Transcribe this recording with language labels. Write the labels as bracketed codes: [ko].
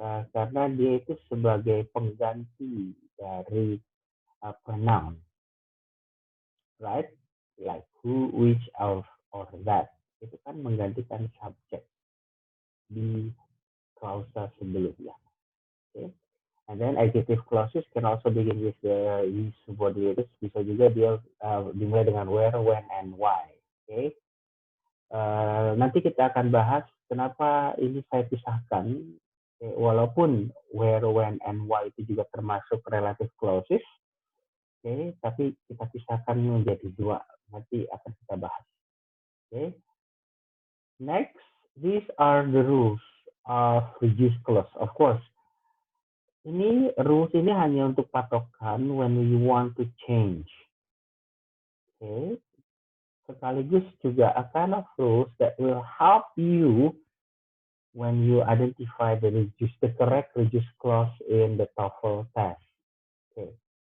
[id] Karena dia itu sebagai pengganti dari pronoun, right? Like who, which, or that. Itu kan menggantikan subjek di klausa sebelumnya. [en] Okay. And then adjective clauses can also begin with the subordinates. [id] Bisa juga dia dimulai dengan where, when, and why. Okay. Nanti kita akan bahas kenapa ini saya pisahkan. Okay. Walaupun where, when, and why itu juga termasuk relative clauses. Okay. Tapi kita pisahkan menjadi dua. Nanti akan kita bahas. Okay. [en] Next, these are the rules of reduced clause. [id] Of course, ini rules ini hanya untuk patokan [en] when we want to change. [id] Okay. Sekaligus juga [en] a kind of rules that will help you when you identify the correct reduced clause in the TOEFL test. Okay.